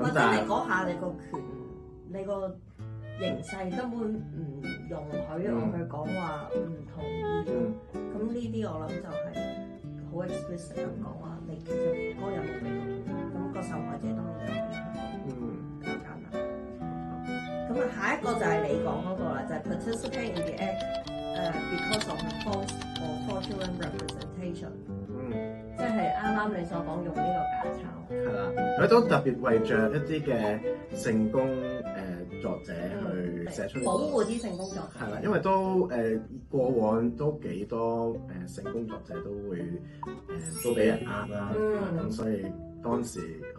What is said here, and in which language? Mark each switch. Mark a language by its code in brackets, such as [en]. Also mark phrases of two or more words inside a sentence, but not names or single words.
[yue] 或者你嗰下你個權，你個形勢根本唔容許我去講話唔同意。咁呢啲我諗就係好 explicit 咁講話，你其實嗰個人冇俾到同意，咁個受害者當然就可以去講，咁簡單。咁啊，下一個就係你講嗰個啦，就係 [en] participate in the act because of false or fraudulent representation。 [yue] 即係啱啱你所講用呢個假鈔。係啦，佢都特別為着一啲嘅性工作者去寫出嚟，保護啲性工作者。係啦，因為都過往都幾多性工作者都會都俾人呃啦，咁所以當時可